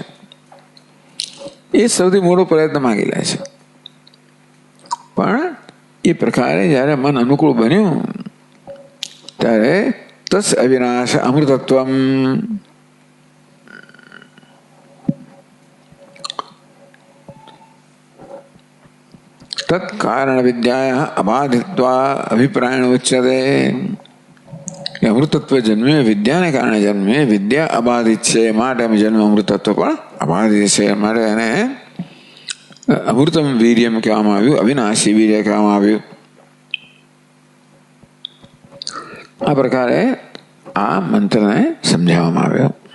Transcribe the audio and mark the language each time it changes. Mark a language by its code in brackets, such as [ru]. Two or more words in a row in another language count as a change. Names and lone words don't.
[gu] એ સૌથી મોટો પ્રયત્ન માંગી લે છે. પણ એ પ્રકારે જ્યારે મન અનુકૂળ બન્યું ત્યારે [sa] તસ અવિનાશ અમૃતત્વમ तत्कारण विद्या अबाधित्वा अभिप्रायण उच्यते. [gu] અમૃતત્વ જન્મે વિદ્યાને કારણે જન્મે. વિદ્યા અબાધિત છે માટે જન્મ. અમૃતત્વ પણ અબાધિત છે માટે એને [sa] અમૃતમ વીર્યમ [gu] કહેવામાં આવ્યું, અવિનાશી વીર્ય કહેવામાં આવ્યું. આ પ્રકારે આ મંત્રને સમજાવવામાં આવ્યો.